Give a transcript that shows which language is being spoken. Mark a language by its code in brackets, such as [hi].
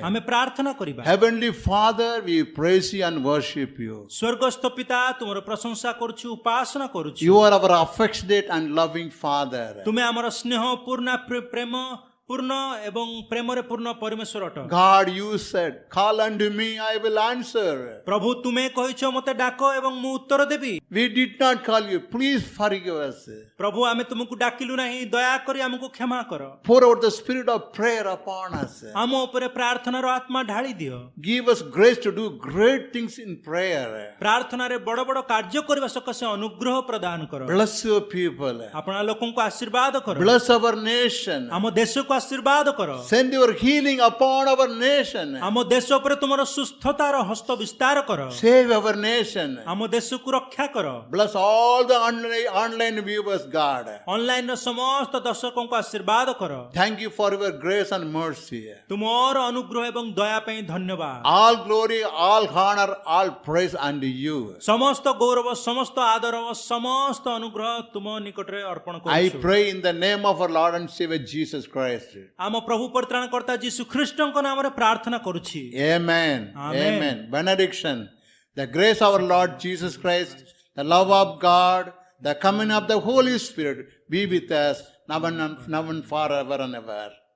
[or] ଆମେ ପ୍ରାର୍ଥନା କରିବା। [en] Heavenly Father, we praise you and worship you. [or] ସ୍ୱର୍ଗସ୍ଥ ପିତା, ତୁମର ପ୍ରଶଂସା କରୁଛୁ, ଉପାସନା କରୁଛୁ। [en] You are our affectionate and loving Father. [or] ତୁମେ ଆମର ସ୍ନେହ ପୂର୍ଣ୍ଣ ପ୍ରେମ ପୂର୍ଣ୍ଣ ଏବଂ ପ୍ରେମରେ ପୂର୍ଣ୍ଣ ପରମେଶ୍ୱର ଅଟ। [en] God, you said, call unto me, I will answer. [or] ପ୍ରଭୁ ତୁମେ କହିଛ ମୋତେ ଡାକ ଏବଂ ମୁଁ ଉତ୍ତର ଦେବି। [en] We did not call you. Please forgive us. [or] ପ୍ରଭୁ ଆମେ ତୁମକୁ ଡାକିଲୁ ନାହିଁ, ଦୟାକରି ଆମକୁ କ୍ଷମା କର। [en] Pour out the spirit of prayer upon us. [or] ଆମ ଉପରେ ପ୍ରାର୍ଥନାର ଆତ୍ମା ଢାଳି ଦିଅ। [en] Give us grace to do great things in prayer. [or] ପ୍ରାର୍ଥନାରେ ବଡ଼ ବଡ଼ କାର୍ଯ୍ୟ କରିବା ସକାଶେ ଅନୁଗ୍ରହ ପ୍ରଦାନ କର। [en] Bless your people. [or] ଆପଣା ଲୋକଙ୍କୁ ଆଶୀର୍ବାଦ କର। [en] Bless our nation. [or] ଆମ ଦେଶକୁ ଆଶୀର୍ବାଦ କର। [en] Send your healing upon our nation. [or] ଆମ ଦେଶ ଉପରେ ତୁମର ସୁସ୍ଥତାର ହସ୍ତ ବିସ୍ତାର କର। [en] Save our nation. [or] ଆମ ଦେଶକୁ ରକ୍ଷା କର। [en] Bless all the online viewers, God. [or] ଅନଲାଇନର ସମସ୍ତ ଦର୍ଶକଙ୍କୁ ଆଶୀର୍ବାଦ କର। [en] Thank you for your grace and mercy. [or] ତୁମର ଅନୁଗ୍ରହ ଏବଂ ଦୟା ପାଇଁ ଧନ୍ୟବାଦ। [en] All glory, all honor, all praise unto you. [or] ସମସ୍ତ ଗୌରବ, ସମସ୍ତ ଆଦର, ସମସ୍ତ ଅନୁଗ୍ରହ ତୁମ ନିକଟରେ ଅର୍ପଣ [en] I [or] କରୁଛୁ। [en] pray in the name of our Lord and Savior Jesus Christ. [or] ଆମ ପ୍ରଭୁ ପରିତ୍ରାଣକର୍ତ୍ତା ଯୀଶୁ ଖ୍ରୀଷ୍ଟଙ୍କ ନାମରେ ପ୍ରାର୍ଥନା କରୁଛି। [en] Amen. Amen. Amen. Benediction. The grace of our Lord Jesus Christ, the love of God, the coming of the Holy Spirit be with us now and forever and ever.